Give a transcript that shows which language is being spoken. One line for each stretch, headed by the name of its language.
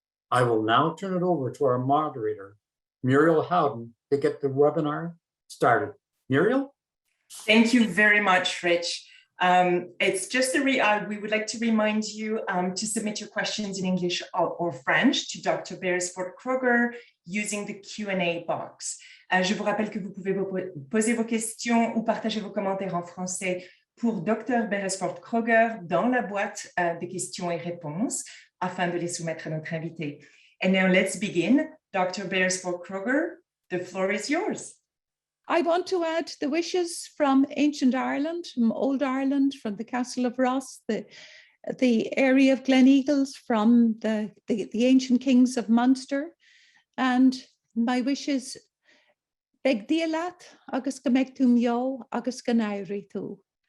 English: I will now turn it over to our moderator, Muriel Howden, to get the webinar started. Muriel? Thank you very much, Rich. It's just we would like to remind you to submit your questions in English or French to Dr. Beresford-Kroeger using the Q&A box.
French: Je vous rappelle que vous pouvez poser vos questions ou partager vos commentaires en français pour Dr. Beresford-Kroeger dans la boîte de questions et réponses afin de les soumettre à notre invité.
English: And now let's begin. Dr. Beresford-Kroeger, the floor is yours. I want to add the wishes from ancient Ireland, from old Ireland, from the Castle of Ross, the area of Gleneagles, from the ancient kings of Munster. And my wishes,
Irish: Beg Dialat, agus Gamektum Yo, agus Ganairi Tu.